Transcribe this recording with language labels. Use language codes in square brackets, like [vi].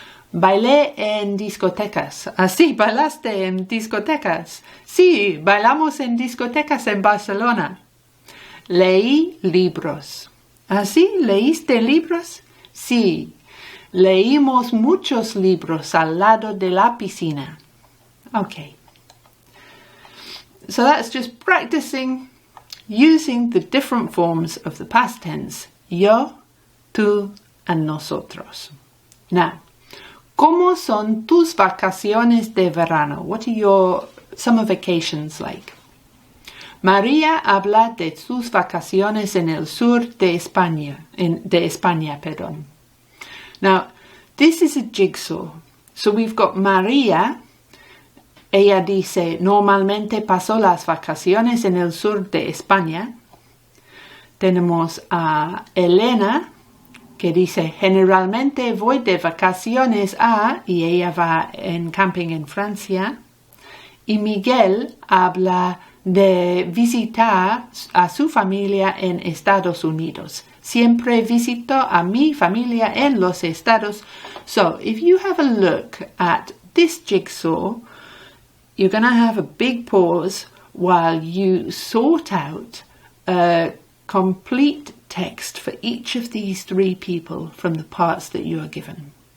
[es] Bailé en discotecas. ¿Ah, sí? ¿Bailaste en discotecas? Sí, bailamos en discotecas en Barcelona. Leí libros. ¿Ah, sí? ¿Leíste libros? Sí, leímos muchos libros al lado de la piscina. [en] Okay. So that's just practicing using the different forms of the past tense. Yo, tú, and nosotros. Now, [es] ¿cómo son tus vacaciones de verano? [en] What are your summer vacations like? [es] María habla de sus vacaciones en el sur de España, perdón. [en] Now, this is a jigsaw. So we've got María. [es] Ella dice, normalmente paso las vacaciones en el sur de España. Tenemos a Elena, que dice, generalmente voy de vacaciones y ella va en camping en Francia. Y Miguel habla de visitar a su familia en Estados Unidos. Siempre visito a mi familia en los Estados. [en] So, if you have a look at this jigsaw, you're going to have a big pause while you sort out a complete text for each of these three people from the parts that you are given.